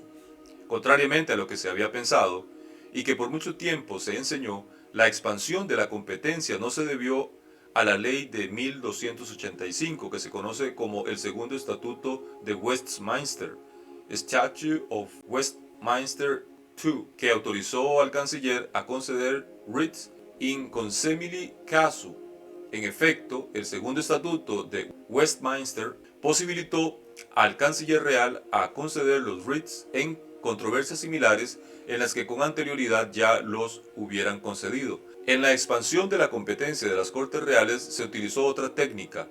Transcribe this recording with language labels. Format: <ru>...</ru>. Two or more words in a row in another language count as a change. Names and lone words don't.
<es>Contrariamente a lo que se había pensado, y que por mucho tiempo se enseñó, la expansión de la competencia no se debió a la ley de 1285, que se conoce como el Segundo Estatuto de Westminster, Statute of Westminster II, que autorizó al canciller a conceder writs</es> <la>in consemini casu.</la> <es>En efecto, el Segundo Estatuto de Westminster posibilitó al canciller real a conceder los writs en controversias similares en las que con anterioridad ya los hubieran concedido. En la expansión de la competencia de las Cortes Reales se utilizó otra técnica.</es>